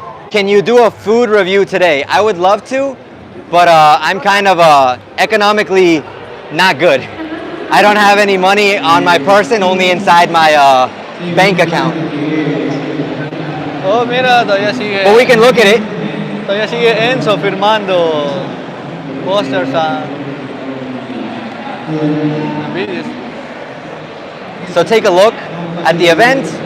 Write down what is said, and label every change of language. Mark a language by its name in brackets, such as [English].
[English] Can you do a food review today? I would love to, but I'm kind of economically not good. I don't have any money on my person, only inside my bank account. [Spanish] Oh, mira, todavía sigue. [English] But we can look at it. [Spanish] Todavía sigue Enzo firmando posters [English] and videos. So take a look at the event.